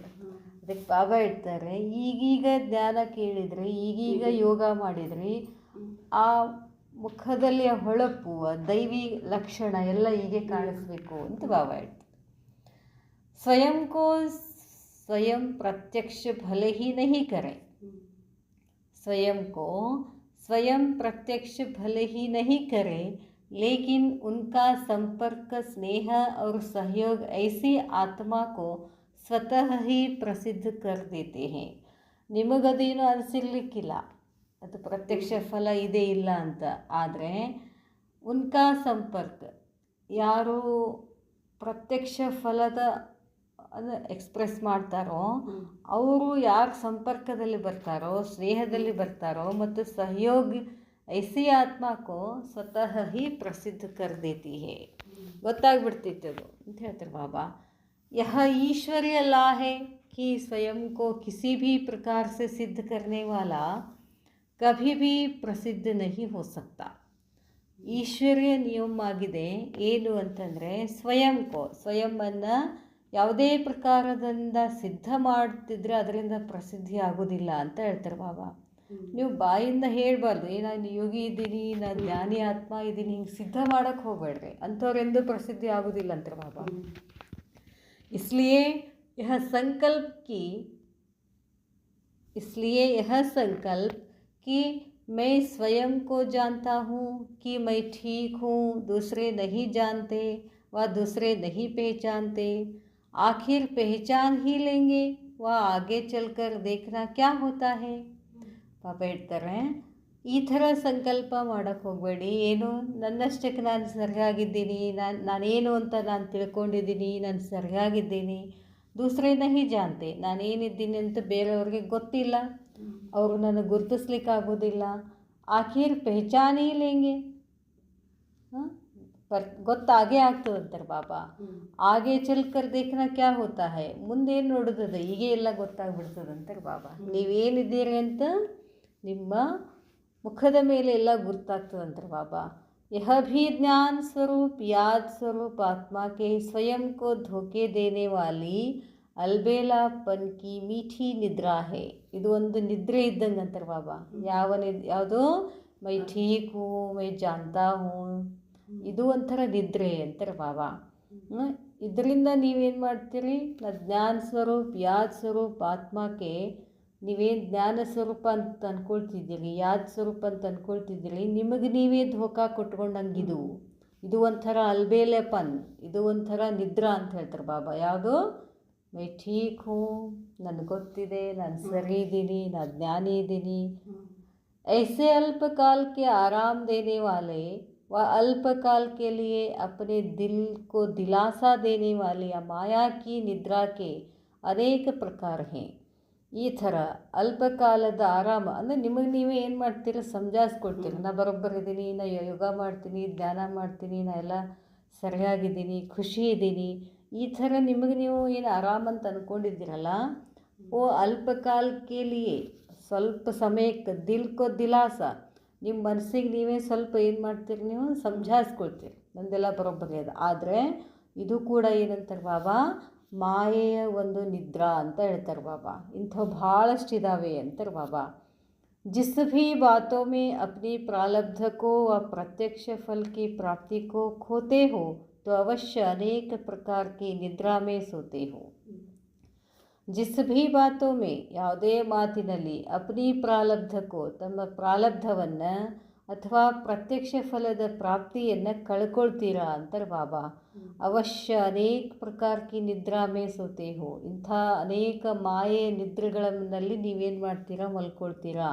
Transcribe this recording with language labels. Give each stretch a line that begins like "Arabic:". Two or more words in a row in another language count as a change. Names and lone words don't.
Kannada: ಅದಕ್ಕೆ ಬಾಬಾ ಹೇಳ್ತಾರೆ, ಈಗೀಗ ಜ್ಞಾನ ಕೇಳಿದರೆ, ಈಗೀಗ ಯೋಗ ಮಾಡಿದ್ರಿ, ಆ ಮುಖದಲ್ಲಿ ಹೊಳಪು, ದೈವಿ ಲಕ್ಷಣ ಎಲ್ಲ ಹೀಗೆ ಕಾಣಿಸ್ಬೇಕು ಅಂತ ಬಾಬಾ ಹೇಳ್ತಾರೆ.
Hindi: स्वयं को स्वयं प्रत्यक्ष भले ही नहीं करे, स्वयं को स्वयं प्रत्यक्ष भले ही नहीं करें, लेकिन उनका संपर्क, स्नेह और सहयोग ऐसी आत्मा को स्वतः ही प्रसिद्ध कर देते हैं.
Kannada: ನಿಮಗದೇನು ಅನಿಸಿರ್ಲಿಕ್ಕಿಲ್ಲ ಅದು ಪ್ರತ್ಯಕ್ಷ ಫಲ ಇದೆ ಇಲ್ಲ ಅಂತ, ಆದರೆ
Hindi: उनका संपर्क,
Kannada: ಯಾರು ಪ್ರತ್ಯಕ್ಷ ಫಲದ ಎಕ್ಸ್ಪ್ರೆಸ್ ಮಾಡ್ತಾರೋ ಅವರು ಯಾರು ಸಂಪರ್ಕದಲ್ಲಿ ಬರ್ತಾರೋ, ಸ್ನೇಹದಲ್ಲಿ ಬರ್ತಾರೋ ಮತ್ತು ಸಹಯೋಗ
Hindi: ऐसी आत्मा को स्वतः ही प्रसिद्ध कर देती है,
Kannada: ಗೊತ್ತಾಗ್ಬಿಡ್ತಿತ್ತು ಅದು ಅಂತ ಹೇಳ್ತಾರೆ ಬಾಬಾ.
Hindi: ಯಹ ईश्वरीय ला है कि स्वयं को किसी भी प्रकार से सिद्ध करने वाला कभी भी प्रसिद्ध नहीं हो सकता.
Kannada: ಈಶ್ವರ್ಯ ನಿಯಮ ಆಗಿದೆ. ಏನು ಅಂತಂದರೆ, ಸ್ವಯಂವನ್ನು ಯಾವುದೇ ಪ್ರಕಾರದಿಂದ ಸಿದ್ಧ ಮಾಡ್ತಿದ್ರೆ ಅದರಿಂದ ಪ್ರಸಿದ್ಧಿ ಆಗೋದಿಲ್ಲ ಅಂತ ಹೇಳ್ತಾರೆ ಬಾಬಾ. ನೀವು ಬಾಯಿಂದ ಹೇಳಬಾರ್ದು, ನಾನು ಯೋಗಿ ಇದ್ದೀನಿ, ನಾನು ಜ್ಞಾನಿ ಆತ್ಮ ಇದ್ದೀನಿ, ಹಿಂಗೆ ಸಿದ್ಧ ಮಾಡೋಕ್ಕೆ ಹೋಗಬೇಡ್ರಿ, ಅಂಥವ್ರೆಂದೂ ಪ್ರಸಿದ್ಧಿ ಆಗೋದಿಲ್ಲ ಅಂತಾರೆ ಬಾಬಾ.
Hindi: इसलिए यह संकल्प कि मैं स्वयं को जानता हूँ कि मैं ठीक हूँ, दूसरे नहीं जानते व दूसरे नहीं पहचानते, आखिर पहचान ही लेंगे व आगे चलकर देखना क्या होता है.
Kannada: ಪಾಪ ಹೇಳ್ತಾರೆ, ಈ ಥರ ಸಂಕಲ್ಪ ಮಾಡೋಕ್ಕೆ ಹೋಗಬೇಡಿ. ಏನು ನನ್ನಷ್ಟಕ್ಕೆ ನಾನು ಸರಿಯಾಗಿದ್ದೀನಿ, ನಾನೇನು ಅಂತ ನಾನು ತಿಳ್ಕೊಂಡಿದ್ದೀನಿ, ನಾನು ಸರಿಯಾಗಿದ್ದೀನಿ.
Hindi: दूसरे नहीं जानते,
Kannada: ನಾನೇನಿದ್ದೀನಿ ಅಂತ ಬೇರೆಯವ್ರಿಗೆ ಗೊತ್ತಿಲ್ಲ, ಅವರು ನನಗೆ ಗುರುತಿಸ್ಲಿಕ್ಕಾಗೋದಿಲ್ಲ.
Hindi: आखिर पहचान ही लेंगे,
Kannada: ಗೊತ್ತಾಗೇ ಆಗ್ತದಂತಾರೆ ಬಾಬಾ. ಹಾಗೆ
Hindi: चलकर देखना क्या होता है,
Kannada: ಮುಂದೇನು ನೋಡೋದದ, ಹೀಗೆ ಎಲ್ಲ ಗೊತ್ತಾಗ್ಬಿಡ್ತದಂತಾರೆ ಬಾಬಾ. ನೀವೇನಿದ್ದೀರಿ ಅಂತ ನಿಮ್ಮ ಮುಖದ ಮೇಲೆ ಎಲ್ಲ ಗುರ್ತಾಗ್ತದಂತಾರೆ ಬಾಬಾ.
Hindi: यह भी ज्ञान स्वरूप याद स्वरूप आत्मा के स्वयं को धोखे देने वाली अलबेलापन की मीठी निद्रा है.
Kannada: ಇದು ಒಂದು ನಿದ್ರೆ ಇದ್ದಂಗೆ ಅಂತಾರೆ ಬಾಬಾ. ಯಾವುದು
Hindi: मैं ठीक हूँ, मैं जानता हूँ,
Kannada: ಇದು ಒಂಥರ ನಿದ್ರೆ ಅಂತಾರೆ ಬಾಬಾ. ಇದರಿಂದ ನೀವೇನು ಮಾಡ್ತೀರಿ, ಜ್ಞಾನ ಸ್ವರೂಪ್
Hindi: याद स्वरूप
Kannada: ಆತ್ಮಕ್ಕೆ ನೀವೇನು ಜ್ಞಾನ ಸ್ವರೂಪ ಅಂತ ಅಂದ್ಕೊಳ್ತಿದ್ದೀರಿ,
Hindi: याद स्वरूप
Kannada: ಅಂತ ಅಂದ್ಕೊಳ್ತಿದ್ದೀರಿ, ನಿಮಗೆ ನೀವೇ ಧೋಕಾ ಕೊಟ್ಕೊಂಡಂಗಿದು. ಇದು ಒಂಥರ ಅಲ್ಬೇಲೆಪನ್, ಇದು ಒಂಥರ ನಿದ್ರಾ ಅಂತ ಹೇಳ್ತಾರೆ ಬಾಬಾ. ಯಾವುದು
Hindi: मैं ठीक हूँ,
Kannada: ನನಗೆ ಗೊತ್ತಿದೆ, ನಾನು ಸರಿ ಇದ್ದೀನಿ, ನಾನು ಜ್ಞಾನಿ ಇದ್ದೀನಿ.
Hindi: ऐसे अल्पकाल के आराम देने वाले व अल्पकाल के लिए अपने दिल को दिलासा देने वाली माया की निद्रा के अनेक प्रकार हैं.
Kannada: ಈ ಥರ ಅಲ್ಪಕಾಲದ ಆರಾಮ ಅಂದರೆ ನಿಮಗೆ ನೀವೇ ಏನು ಮಾಡ್ತೀರ, ಸಮಜಾಯಿಸ್ಕೊಳ್ತೀರಿ, ನಾ ಬರೋಬ್ಬರಿದ್ದೀನಿ, ನಾ ಯೋಗ ಮಾಡ್ತೀನಿ, ಧ್ಯಾನ ಮಾಡ್ತೀನಿ, ನಾ ಎಲ್ಲ ಸರಿಯಾಗಿದ್ದೀನಿ, ಖುಷಿ ಇದ್ದೀನಿ. ಈ ಥರ ನಿಮಗೆ ನೀವು ಏನು ಆರಾಮಂತ ಅಂದ್ಕೊಂಡಿದ್ದೀರಲ್ಲ, ಓ ಅಲ್ಪಕಾಲಕ್ಕೆ ಲಿಯೇ, ಸ್ವಲ್ಪ ಸಮಯಕ್ಕೆ,
Hindi: दिल को दिलासा,
Kannada: ನಿಮ್ಮ ಮನಸ್ಸಿಗೆ ನೀವೇ ಸ್ವಲ್ಪ ಏನು ಮಾಡ್ತೀರಿ, ನೀವು ಸಮಜಾಯಿಸ್ಕೊಳ್ತೀರಿ, ನಂದೆಲ್ಲ ಬರೋಬ್ಬರಿ ಅದು. ಆದರೆ ಇದು ಕೂಡ ಏನಂತಾರೆ ಬಾಬಾ, ಮಾಯೆಯ ಒಂದು ನಿದ್ರಾ ಅಂತ ಹೇಳ್ತಾರೆ ಬಾಬಾ. ಇಂಥವು ಭಾಳಷ್ಟಿದ್ದಾವೆ ಅಂತಾರೆ ಬಾಬಾ.
Hindi: जिस भी बातों में अपनी प्रारब्ध को व प्रत्यक्ष फल की प्राप्ति को खोते हो तो अवश्य अनेक प्रकार की निद्रा में सोते हो. जिस भी बातों में
Kannada: ಯಾವುದೇ ಮಾತಿನಲ್ಲಿ ಅಪನಿ ಪ್ರಾರಬ್ಧಕ್ಕೋ ತಮ್ಮ ಪ್ರಾರಬ್ಧವನ್ನು ಅಥವಾ ಪ್ರತ್ಯಕ್ಷ ಫಲದ ಪ್ರಾಪ್ತಿಯನ್ನು ಕಳ್ಕೊಳ್ತೀರಾ ಅಂತಾರೆ ಬಾಬಾ. ಅವಶ್ಯ ಅನೇಕ ಪ್ರಕಾರಕ್ಕೆ
Hindi: निद्रा में सोते हो,
Kannada: ಇಂಥ ಅನೇಕ ಮಾಯೆ ನಿದ್ರೆಗಳಲ್ಲಿ ನೀವೇನು ಮಾಡ್ತೀರಾ, ಮಲ್ಕೊಳ್ತೀರಾ.